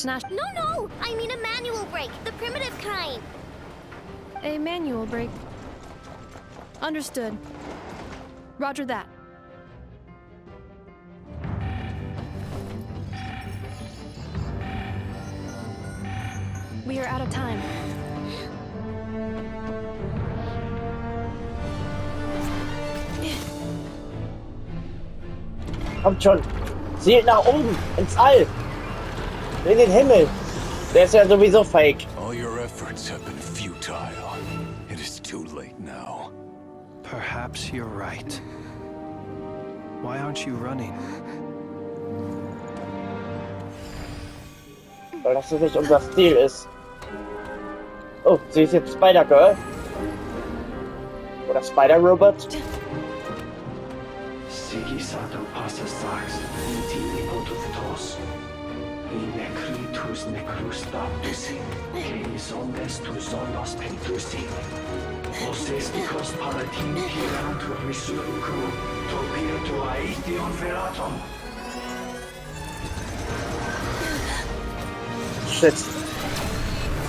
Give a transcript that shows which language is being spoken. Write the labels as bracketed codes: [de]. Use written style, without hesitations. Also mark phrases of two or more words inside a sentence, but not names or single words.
[en] No, I mean a manual brake, the primitive kind. A manual brake. Understood. Roger that. We are out of time. [de] Kommt schon. Zielt nach oben, ins All. In den Himmel. Der ist ja sowieso fake. [en] All your efforts have been futile. It is too late now. Perhaps you're right. Why aren't you running? [de] Weil das nicht unser Stil ist. Oh, sie ist jetzt Spider-Girl. Oder Spider-Robot. Sigisato passas sax, intimi potus in necritus necrus baptisi, keis omnes tu solos pentusi. Os esticos palatini pirantur resurrecru, topirtu aetion veratum. [en] Shit.